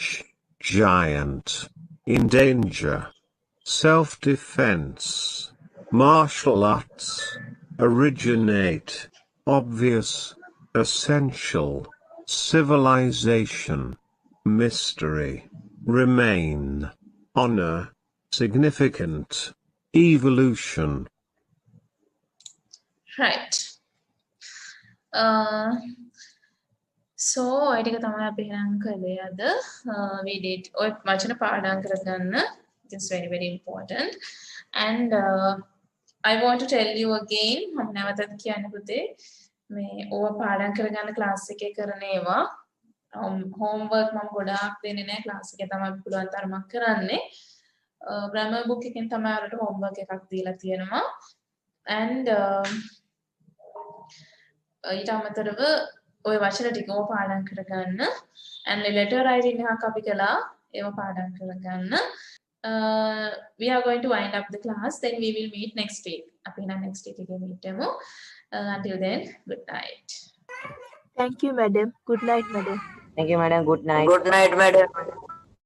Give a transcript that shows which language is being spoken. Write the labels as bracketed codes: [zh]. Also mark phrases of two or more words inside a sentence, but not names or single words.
[en] giant, in danger, self-defense, martial arts, originate, obvious, essential, civilization, mystery, remain, honor, significant, evolution. right so [si] ඔය ටික තමයි අපි එහෙනම් කළේ අද [en] we did [si] ඔය වචන පාඩම් කරගන්න [en] it is very very important and I want to tell you again [si] මම නැවතත් කියන්න පුතේ මේ ඕවා පාඩම් කරගන්න ක්ලාස් එකේ කරන ඒවා homework මම ගොඩාක් දෙන්නේ නැහැ ක්ලාස් එකේ තමයි පුළුවන් තරමක් කරන්නේ [en] grammar book [si] එකෙන් තමයි ඔයාලට homework එකක් දීලා තියෙනවා and ඊට අමතරව ඔය වචන ටික ඕවා පාඩම් කරගන්න [en] and letter writing [si] එකක් අපි කළා ඒවා පාඩම් කරගන්න [en] we are going to wind up the class then we will meet next week [si] අපි එහෙනම් [en] next week [si] එකේ meet වෙමු [en] until then good night Thank you, madam. Good night, madam. Thank you, madam. Good night. Good night, madam.